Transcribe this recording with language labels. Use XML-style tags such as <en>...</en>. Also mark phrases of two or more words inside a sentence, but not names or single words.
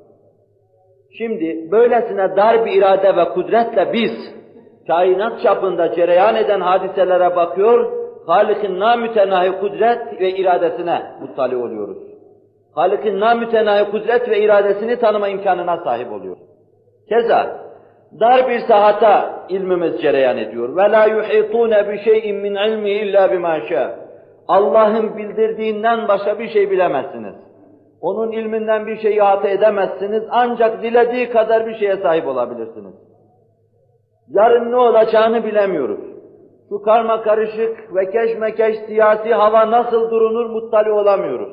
<tr>Şimdi böylesine dar bir irade ve kudretle biz kainat çapında cereyan eden hadiselere bakıyor, Halık'ın namütenahi kudret ve iradesine muttali oluyoruz. Halık'ın namütenahi kudret ve iradesini tanıma imkanına sahip oluyoruz. Keza dar bir sahata ilmimiz cereyan ediyor.</tr> <ar>وَلَا يُحِيطُونَ بِشَيْءٍ مِّنْ عِلْمِهِ اِلَّا بِمَا شَاءَ.</ar> <tr>Allah'ın bildirdiğinden başka bir şey bilemezsiniz. Onun ilminden bir şey ihata edemezsiniz, ancak dilediği kadar bir şeye sahip olabilirsiniz. Yarın ne olacağını bilemiyoruz. Şu karma karışık ve keşmekeş siyasi hava nasıl durunur muttali olamıyoruz.</tr>